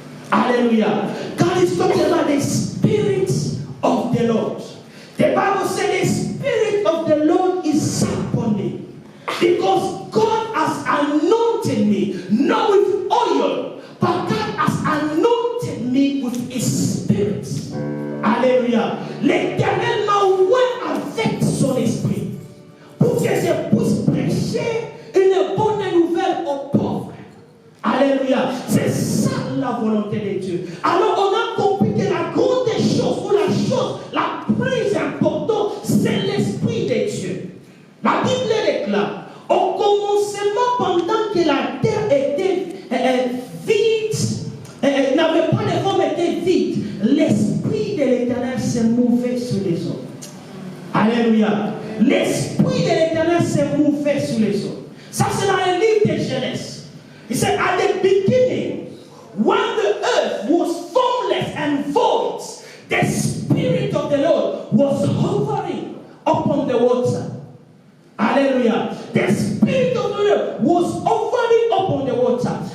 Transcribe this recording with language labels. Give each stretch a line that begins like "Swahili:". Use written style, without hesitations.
English: Hallelujah. God is talking about the Spirit of the Lord. The Bible says the Spirit of the Lord is upon me, because God has anointed me, not with oil, but God has anointed me with His Spirit.
French: Alléluia. L'Éternel m'a oint avec son esprit pour que je puisse prêcher une bonne nouvelle aux pauvres. Alléluia. C'est ça la volonté de Dieu. Alors on a compris que la grande chose, ou la chose la plus importante, c'est l'Esprit de Dieu. La Bible déclare, au commencement, pendant que la terre était vide, n'avait pas de forme, était vide, l'Esprit de l'Éternel s'est mouvé sur les eaux. Alléluia. L'Esprit de l'Éternel s'est mouvé sur les eaux. Ça, c'est dans le livre de Genèse.
English: He said, at the beginning, when the earth was formless and void, the Spirit of the Lord was hovering upon the water. Hallelujah. The Spirit of the Lord was hovering upon the water.